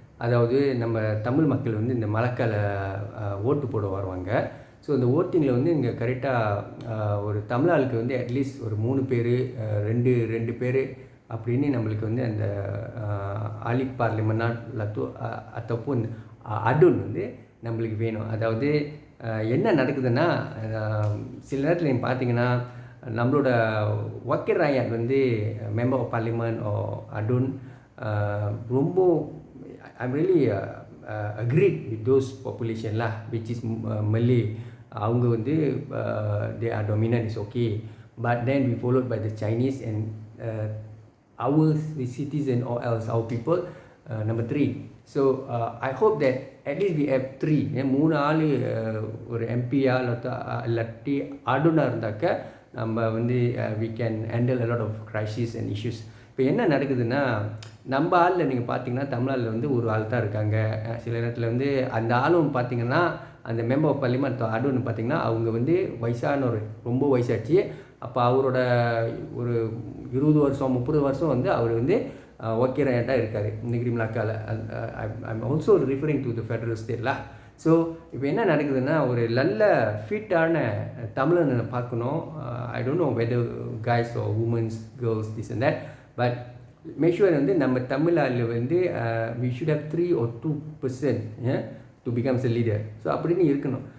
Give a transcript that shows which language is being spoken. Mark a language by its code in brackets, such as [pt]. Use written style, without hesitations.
[ta] அதாவது நம்ம தமிழ் மக்கள் வந்து இந்த மழைக்கால ஓட்டு போட வருவாங்க. ஸோ இந்த ஓட்டிங்கில் வந்து இங்கே கரெக்டாக ஒரு தமிழ் ஆளுக்கு வந்து அட்லீஸ்ட் ஒரு 3 பேர், 2 பேர் அப்படின்னு நம்மளுக்கு வந்து அந்த ஆலி பார்லிமெண்ட் ataupun adun வந்து நம்மளுக்கு வேணும். அதாவது என்ன நடக்குதுன்னா, சில நேரத்தில் நீங்கள் பார்த்தீங்கன்னா நம்மளோட [en] wakil rakyat வந்து member of parliament or adun ரொம்ப I'm really agreed with those population lah, which is Malay. [ta] அவங்க வந்து [en] they are dominant, is okay, but then we followed by the Chinese and our citizen or else our people number 3. So I hope that at least we have 3, [ta] 3 ஆள் ஒரு MP இல்லாட்டி ஆடுனா இருந்தாக்க நம்ம வந்து [en] we can handle a lot of crisis and issues. [ta] இப்போ என்ன நடக்குதுன்னா, நம்ம ஆளில் நீங்கள் பார்த்தீங்கன்னா தமிழ்நாட்டில் வந்து ஒரு ஆள் தான் இருக்காங்க. சில நேரத்தில் வந்து அந்த ஆளும் பார்த்தீங்கன்னா அந்த மெம்பர் ஆஃப் பார்லிமெண்ட் ஆடுன்னு பார்த்தீங்கன்னா அவங்க வந்து வயசானவர், ரொம்ப வயசாச்சு. அப்போ அவரோட ஒரு 20 வருஷம் 30 வருஷம் வந்து அவர் வந்து wakil rakyat இருக்கார் Negeri Melaka. [en] I'm also referring to the federal state lah. [ta] So இப்போ என்ன நடக்குதுன்னா, ஒரு நல்ல ஃபிட்டான தமிழனை பார்க்கணும். [en] I don't know whether guys are womans, girls, this and that, but make sure [ta] வந்து நம்ம தமிழில் வந்து [en] we should have 3 or 2% to become a leader. [ta] So அப்படின்னு இருக்கணும்.